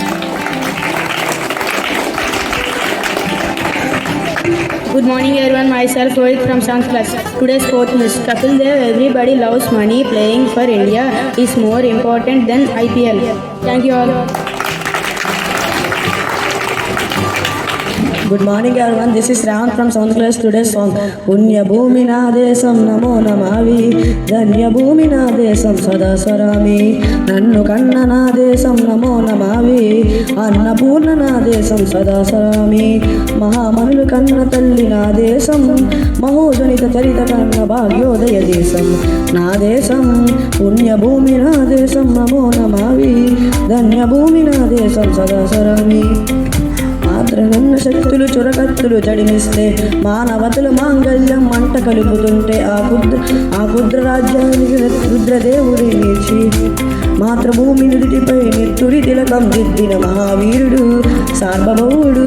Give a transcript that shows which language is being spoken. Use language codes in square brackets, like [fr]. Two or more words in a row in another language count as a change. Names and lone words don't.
[en] Good morning everyone, myself Rohit from 7th class. Today's fourth news, Kapil Dev, everybody loves money, playing for India is more important than IPL. Thank you all. Good morning everyone, this is Ravan from 7th class. Today's song, [te] పుణ్య భూమి నా దేశం నమో నమామి, ధన్య భూమి నా దేశం సదా స్మరామి, నన్ను కన్న నా దేశం నమో నమామి, అన్నపూర్ణ నా దేశం సదా స్మరామి, మహామనులు కన్న తల్లి నా దేశం, మహోజనిత చరిత కన్న భాగ్యోదయ దేశం, నా దేశం, పుణ్య భూమి నా దేశం నమో నమామి, ధన్య భూమి నా దేశం సదా స్మరామి. మాత్రనన్న శక్తులు చురకత్తులు జడిమిస్తే మానవతుల మాంగళ్యం మంట కలుపుతుంటే ఆ కుద్ర రాజ్యానికి రుద్రదేవుడి నిలిచి మాతృభూమి నుడిపై నిత్తుడి తిలకం దిద్దిన మహావీరుడు సార్వభౌముడు.